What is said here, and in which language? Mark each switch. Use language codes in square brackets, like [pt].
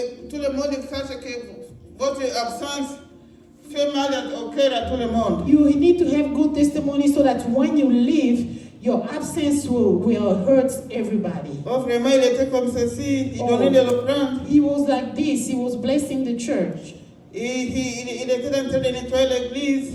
[fr] Tout le monde sache que votre absence fait mal au cœur à tout le monde. [en] You need to have good testimony so that when you leave, your absence will hurt everybody. [fr] Oh, vraiment, il était comme ceci, il donnait de l'offrande. [en] He was like this, he was blessing the church. [fr] Il était en train de nettoyer l'église.